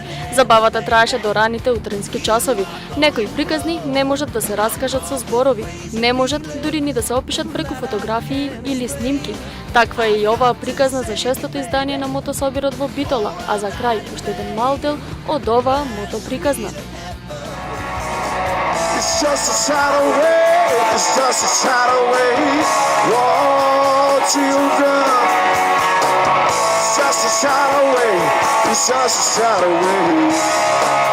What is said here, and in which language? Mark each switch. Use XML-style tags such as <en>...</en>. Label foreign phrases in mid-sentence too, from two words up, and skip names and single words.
<mk>Забавата траеше до раните утрински часови. Некои приказни не можат да се раскажат со зборови, не можат дури ни да се опишат преку фотографии или снимки. Таква е и оваа приказна за 6-тото издание на мотособирот во Битола, а за крај уште еден мал дел од оваа мотоприказна.</mk> <en>It's just a shadow away, it's just a shadow away. Whoa, children. It's just a shadow away, it's just a shadow away.</en>